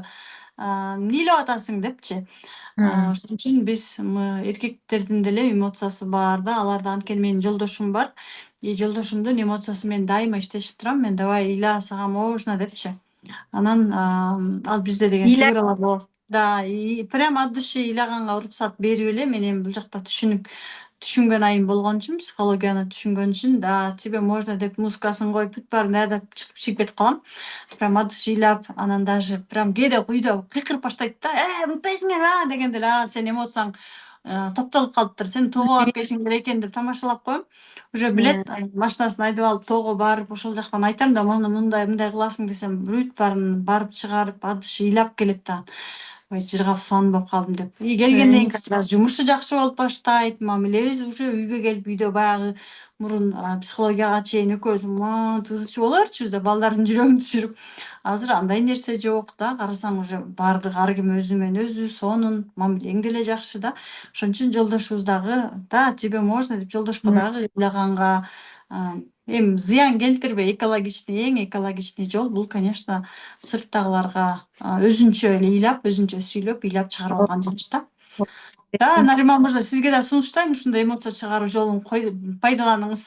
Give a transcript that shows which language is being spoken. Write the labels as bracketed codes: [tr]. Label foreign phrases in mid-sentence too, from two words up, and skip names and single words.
[ky] Эмне ыйлап атасың депчи. Ошон үчүн биз эркектердин деле эмоциясы бар да. Аларда анткени менин жолдошум бар. И жолдошумдун эмоциясы менен дайыма иштешип турам. Мен давай ыйла, сага можно депчи. Анан ал бизде деген фигуралар болот. Да, [ru] и прям от души [ky] ыйлаганга уруксат берип эле мен эми бул жакта түшүнгөн айым болгон үчүн, психологияны түшүнгөн үчүн, да, [ru] тебе можно [ky] деп музыкасын коюп бүт баарын даярдап чыгып кетип калам. [ru] Прям от души [ky] ыйлап, анан даже прям кээде күйдө кыйкырып баштайт да. Бүтпөйсүңөр дегенде эле, сенин эмоцияң топтолуп калыптыр. Сен тоого барып келишиң керек экен деп тамашалап коем. Уже билет, машинасын айдап алып тоого барып ошол жактан айтам да, мындай кыласың десем, бүт баарын барып чыгарып, [ru] от души [ky] ыйлап келет да. Ой, жыргап сонбоп калдым деп. И келгенден кийин жумушу жакшы болуп баштайт. Мамилебиз уже үйгө келип, үйдө баягы мурун психологияга чейин экөөбүз тызычу болорчубуз да, балдардын жүрөгүн түшүрүп. Азыр андай нерсе жок да. Карасаң уже баардыгы ар ким өзү менен өзү сонун, мамилең деле жакшы да. Ошон үчүн жолдошубуз дагы, да, [ru] тебе можно [ky] деп жолдошко дагы ыйлаганга эми зыян келтирбей, эң экологичный жол бул, конечно, сырттагыларга өзүнчө эле ыйлап, өзүнчө сүйлөп, ыйлап чыгарып алган жакшы да. Да, Нариман мырза, сизге да сунуштайм, ушундай эмоция чыгаруу жолун пайдаланыңыз.